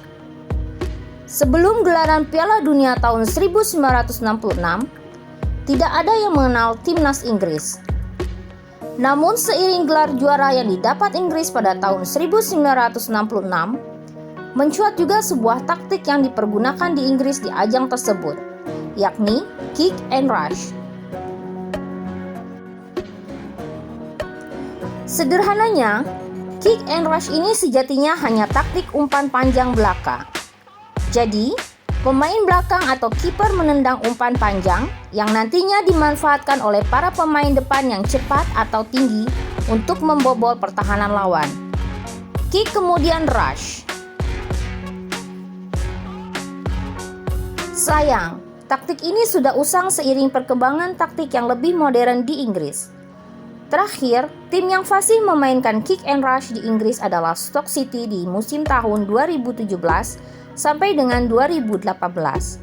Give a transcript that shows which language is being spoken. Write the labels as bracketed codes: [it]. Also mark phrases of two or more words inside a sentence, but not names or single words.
[id] Sebelum gelaran Piala Dunia tahun 1966, tidak ada yang mengenal timnas Inggris. Namun seiring gelar juara yang didapat Inggris pada tahun 1966, mencuat juga sebuah taktik yang dipergunakan di Inggris di ajang tersebut, yakni [en] kick and rush. [id] Sederhananya, [en] kick and rush [id] ini sejatinya hanya taktik umpan panjang belaka. Jadi, pemain belakang atau kiper menendang umpan panjang yang nantinya dimanfaatkan oleh para pemain depan yang cepat atau tinggi untuk membobol pertahanan lawan. Kick kemudian rush. Sayang, taktik ini sudah usang seiring perkembangan taktik yang lebih modern di Inggris. Terakhir, tim yang fasih memainkan [en] kick and rush [id] di Inggris adalah Stoke City di musim tahun 2017 sampai dengan 2018.